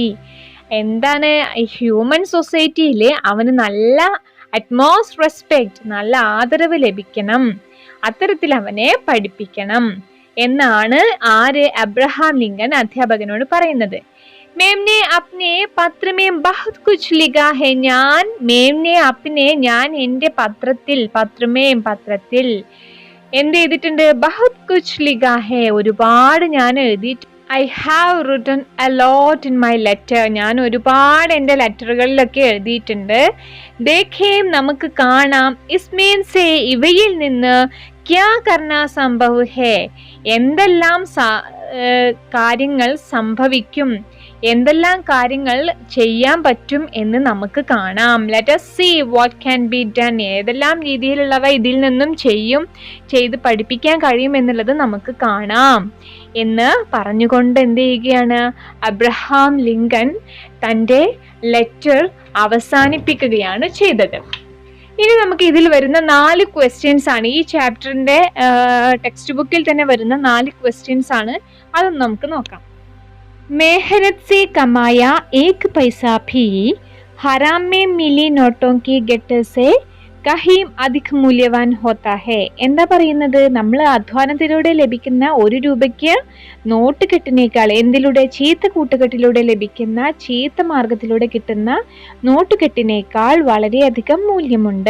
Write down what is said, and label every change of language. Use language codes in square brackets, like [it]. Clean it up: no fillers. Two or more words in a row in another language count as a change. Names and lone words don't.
[ml] എന്താണ് ഹ്യൂമൻ സൊസൈറ്റിയിൽ അവന് നല്ല [en] utmost respect, [ml] നല്ല ആദരവ് ലഭിക്കണം, അത്തരത്തിൽ അവനെ പഠിപ്പിക്കണം എന്നാണ് ആര് അബ്രഹാം ലിങ്കൻ അധ്യാപകനോട് പറയുന്നത്. [hi] मैंने अपने पत्र में बहुत कुछ लिखा है. [ml] ഞാൻ എന്റെ പത്രത്തിൽ എന്ത് ചെയ്തിട്ടുണ്ട്? [hi] बहुत कुछ लिखा है, [ml] ഒരുപാട് ഞാൻ എഴുതിയിട്ട്. [en] I have written a lot in my letter. [ml] ഞാൻ ഒരുപാട് എൻ്റെ ലെറ്ററുകളിലൊക്കെ എഴുതിയിട്ടുണ്ട്. ദേഖേം, നമുക്ക് കാണാം. [hi] इसमें से, [ml] ഇവയിൽ നിന്ന് [hi] क्या करना संभव है, [ml] എന്തെല്ലാം കാര്യങ്ങൾ സംഭവിക്കും, എന്തെല്ലാം കാര്യങ്ങൾ ചെയ്യാൻ പറ്റും എന്ന് നമുക്ക് കാണാം. [en] ലെറ്റ് us see what can be done. [ml] ഏതെല്ലാം രീതിയിലുള്ളവ ഇതിൽ നിന്നും ചെയ്ത് പഠിപ്പിക്കാൻ കഴിയും എന്നുള്ളത് നമുക്ക് കാണാം എന്ന് പറഞ്ഞുകൊണ്ട് എന്ത് ചെയ്യുകയാണ്? അബ്രഹാം ലിങ്കൻ തൻ്റെ ലെറ്റർ അവസാനിപ്പിക്കുകയാണ് ചെയ്തത്. ഇനി നമുക്ക് ഇതിൽ വരുന്ന 4 ക്വസ്റ്റ്യൻസ് ആണ്, ഈ ചാപ്റ്ററിന്റെ ടെക്സ്റ്റ് ബുക്കിൽ തന്നെ വരുന്ന 4 ക്വസ്റ്റ്യൻസ് ആണ്. അതൊന്ന് നമുക്ക് നോക്കാം. [hi] मेहनत से कमाया 1 पैसा भी हराम में मिली नोटों की गट्टे से कहीं अधिक मूल्यवान होता है. [ml] എന്താ പറയുന്നത്? നമ്മൾ അധ്വാനത്തിലൂടെ ലഭിക്കുന്ന 1 രൂപയ്ക്ക് നോട്ട് കെട്ടിനേക്കാൾ, എന്തിലൂടെ? ചീത്ത കൂട്ടുകെട്ടിലൂടെ ലഭിക്കുന്ന, ചീത്ത മാർഗത്തിലൂടെ കിട്ടുന്ന നോട്ട് കെട്ടിനേക്കാൾ വളരെയധികം മൂല്യമുണ്ട്.